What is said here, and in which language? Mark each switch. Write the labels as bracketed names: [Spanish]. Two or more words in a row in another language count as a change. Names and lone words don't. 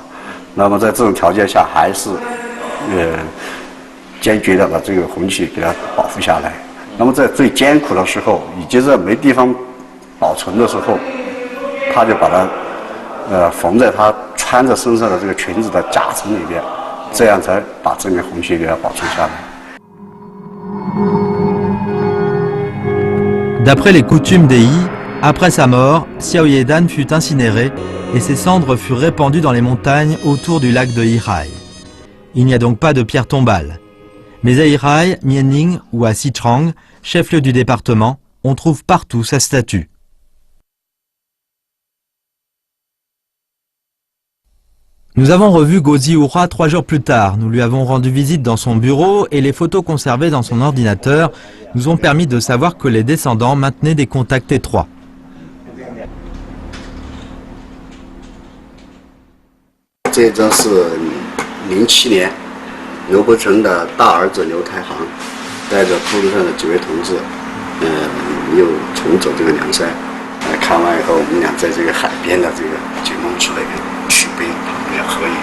[Chinese] 那么在这种条件下，还是坚决的把这个红旗给它保护下来。那么在最艰苦的时候，以及在没地方保存的时候，他就把它缝在他穿着身上的这个裙子的夹层里边，这样才把这面红旗给它保存下来。 [French] D'après les coutumes des Yi, après sa mort, Xiao Yedan fut incinéré et ses cendres furent répandues dans les montagnes autour du lac de Yirai. Il n'y a donc pas de pierre tombale. Mais à Yirai, Mianning ou à Sichuan, chef-lieu du département, on trouve partout sa statue. Nous avons revu Gozi Ura 3 jours plus tard. Nous lui avons rendu visite dans son bureau et les photos conservées dans son ordinateur nous ont permis de savoir que les descendants maintenaient des contacts étroits. [Chinese] 这张是07年刘伯承的大儿子刘太行带着部队上的几位同志，又重走这个梁山。看完以后，我们俩在这个海边的这个解放区那边取碑旁边合影。